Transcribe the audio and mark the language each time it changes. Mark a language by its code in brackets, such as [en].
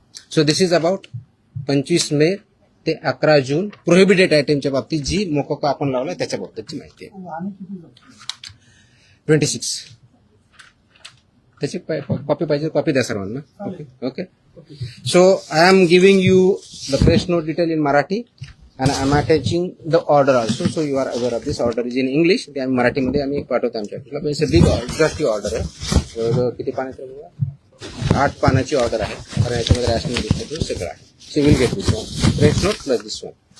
[en] So this is about [mr] 25 मे ते 11 जून prohibited आयटमच्या बाबतीत जी मोकोका आपण लावला त्याच्या बाबतीतची माहिती आहे. 26. त्याची कॉपी पाहिजे, कॉपी द्या सर्वांना. [en] Okay. So I am giving you the press note detail in Marathi. and I'm attaching the order also, so you are aware of this. Order is in English. [mr] ते आम्ही मराठीमध्ये आम्ही पाठवतो आमच्या ऑफिसला. [en] it's a big exhaustive order [mr] आहे. जवळजवळ किती पानाची आहे? 8 पानाची ऑर्डर आहे. कारण याच्यामध्ये रॅशनिंग डिस्ट्रीब्यूशन सगळं आहे. [en] She will get this one. [mr] Rate note plus this one.